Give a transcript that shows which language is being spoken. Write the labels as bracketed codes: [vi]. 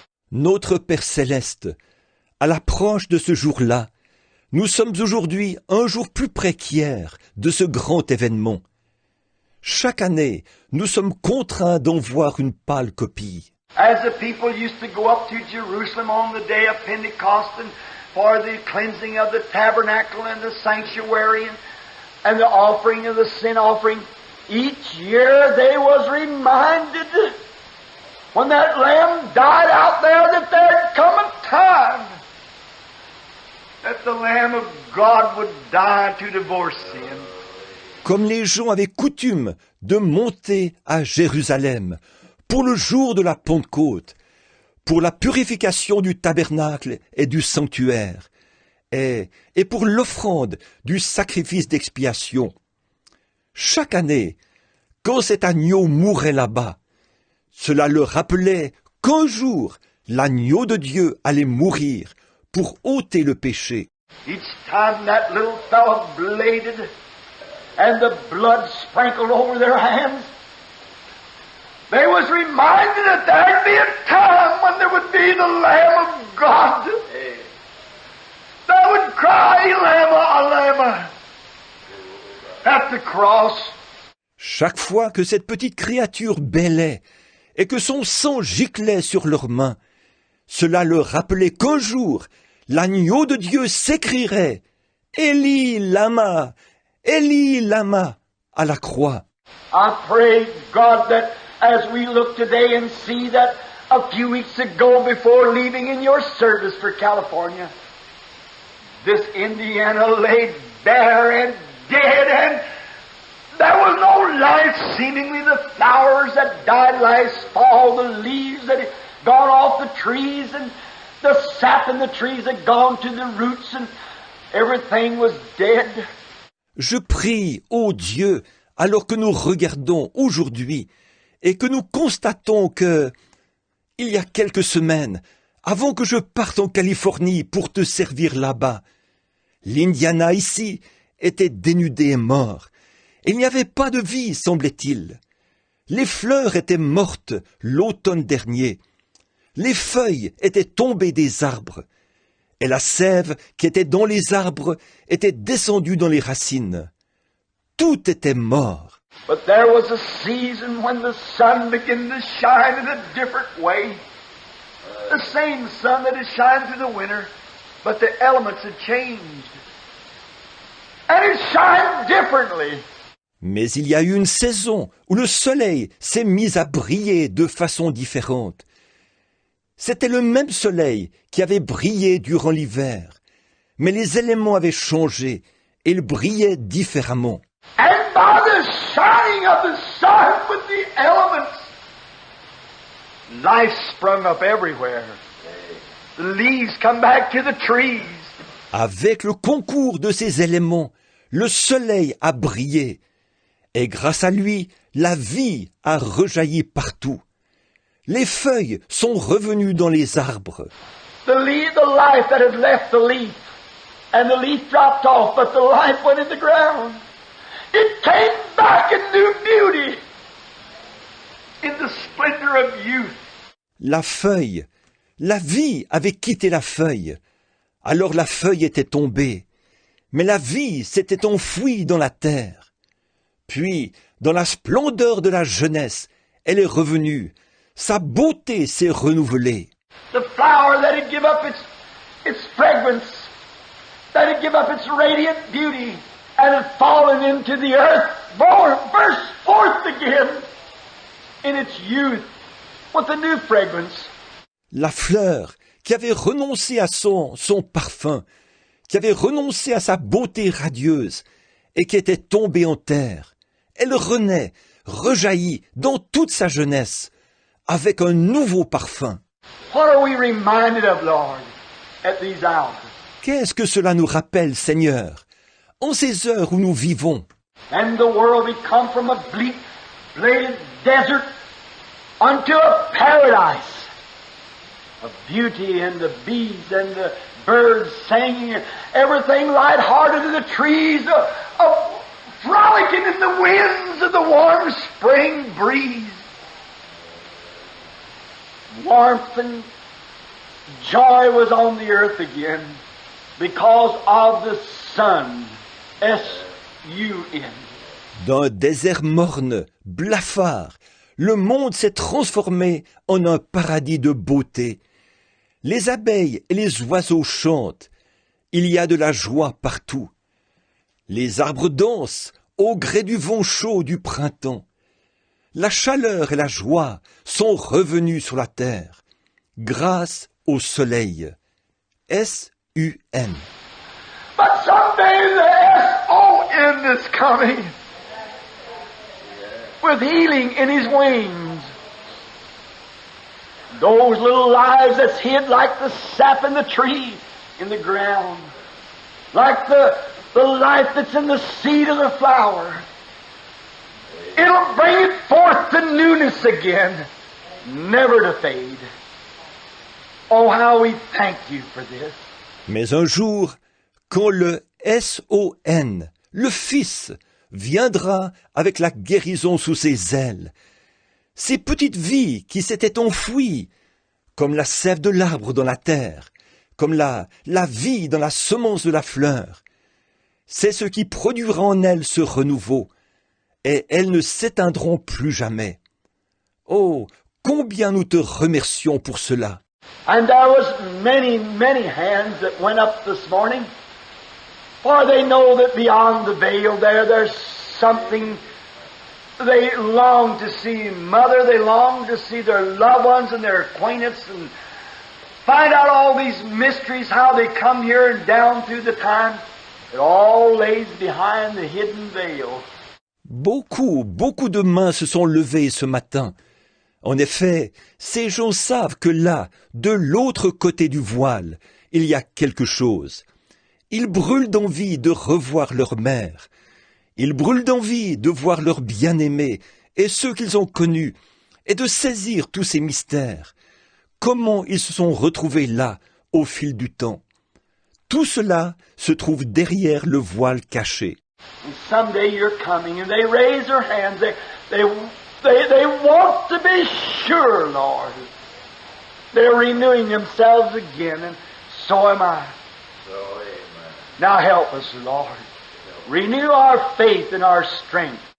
[fr] Notre Père Céleste, à l'approche de ce jour-là, nous sommes aujourd'hui un jour plus près qu'hier de ce grand événement. Chaque année, nous sommes contraints d'en voir une pâle copie. [en] As the people used to go up to Jerusalem on the day of Pentecost and for the cleansing of the tabernacle and the sanctuary and the offering of the sin offering, each year they was reminded when that lamb died out there that there'd come a time that the Lamb of God would die to divorce sin. [fr] Comme les gens avaient coutume de monter à Jérusalem pour le jour de la Pentecôte, pour la purification du tabernacle et du sanctuaire, et pour l'offrande du sacrifice d'expiation. Chaque année, quand cet agneau mourait là-bas, cela leur rappelait qu'un jour, l'agneau de Dieu allait mourir pour ôter le péché. [en] Each time that little fellow bladed and the blood sprinkled over their hands, they was reminded that there'd be a time when there would be the Lamb of God that would cry, "Elama, Elama," at the cross. [fr] Chaque fois que cette petite créature bêlait et que son sang giclait sur leurs mains, cela leur rappelait qu'un jour, l'agneau de Dieu s'écrierait « Eli lama, Eli lama » à la croix. [en] I pray, God, that as we look today and see that a few weeks ago before leaving in your service for California, this Indiana lay bare and dead and there was no life, seemingly the flowers that died last fall, the leaves that had gone off the trees, and the sap in the trees had gone to the roots, and everything was dead. [fr] Je prie, ô Dieu, alors que nous regardons aujourd'hui et que nous constatons que, il y a quelques semaines, avant que je parte en Californie pour te servir là-bas, l'Indiana ici était dénudé et mort. Il n'y avait pas de vie, semblait-il. Les fleurs étaient mortes l'automne dernier. Les feuilles étaient tombées des arbres. Et la sève qui était dans les arbres était descendue dans les racines. Tout était mort. [en] But there was a season when the sun began to shine in a different way. The same sun that had shined through the winter, but the elements had changed. And it shined differently. [fr] Mais il y a eu une saison où le soleil s'est mis à briller de façon différente. C'était le même soleil qui avait brillé durant l'hiver, mais les éléments avaient changé et il brillait différemment. [en] And by the shining of the sun with the elements, life sprung up everywhere. The leaves come back to the trees. [fr] Avec le concours de ces éléments, le soleil a brillé. Et grâce à lui, la vie a rejailli partout. Les feuilles sont revenues dans les arbres. [en] The life that had left the leaf, and the leaf dropped off, but the life went in the ground. It came back in new beauty, in the splendor of youth. [fr] La feuille, la vie avait quitté la feuille. Alors la feuille était tombée, mais la vie s'était enfouie dans la terre. Puis, dans la splendeur de la jeunesse, elle est revenue. Sa beauté s'est renouvelée. [en] The flower that had given up its fragrance, that had given up its radiant beauty, and had fallen into the earth, burst forth again in its youth with a new fragrance. [fr] La fleur qui avait renoncé à son parfum, qui avait renoncé à sa beauté radieuse et qui était tombée en terre, elle renaît, rejaillit dans toute sa jeunesse, avec un nouveau parfum. [en] What are we reminded of, Lord, at these hours? [fr] Qu'est-ce que cela nous rappelle, Seigneur, en ces heures où nous vivons? [en] And the world had come from a bleak, bladed desert unto a paradise of beauty, and the bees and the birds singing, everything light-hearted, and the trees frolicking in the winds of the warm spring breeze. Warmth and joy was on the earth again because of the sun, S-U-N. [fr] D'un désert morne, blafard, le monde s'est transformé en un paradis de beauté. Les abeilles et les oiseaux chantent. Il y a de la joie partout. Les arbres dansent au gré du vent chaud du printemps. La chaleur et la joie sont revenues sur la terre, grâce au soleil. [en] S-U-N. But someday the S-O-N is coming with healing in his wings. Those little lives that's hid like the sap in the tree, in the ground, like the life that's in the seed of the flower. It'll bring it forth to newness again, never to fade. Oh, how we thank you for this. [fr] Mais un jour, quand le S-O-N, le Fils, viendra avec la guérison sous ses ailes, ces petites vies qui s'étaient enfouies, comme la sève de l'arbre dans la terre, comme la vie dans la semence de la fleur, c'est ce qui produira en elles ce renouveau, et elles ne s'éteindront plus jamais. Oh, combien nous te remercions pour cela. [en] And there was many, many hands that went up this morning, for they know that beyond the veil there's something they long to see. Mother, they long to see their loved ones and their acquaintance and find out all these mysteries, how they come here and down through the time. It all lays behind the hidden veil. [fr] Beaucoup de mains se sont levées ce matin. En effet, ces gens savent que là, de l'autre côté du voile, il y a quelque chose. Ils brûlent d'envie de revoir leur mère. Ils brûlent d'envie de voir leurs bien-aimés et ceux qu'ils ont connus, et de saisir tous ces mystères. Comment ils se sont retrouvés là, au fil du temps. Tout cela se trouve derrière le voile caché. [en] And someday you're coming, and they raise their hands. They want to be sure, Lord. They're renewing themselves again, and so am I. So, amen. Now help us, Lord. Renew our faith and our strength.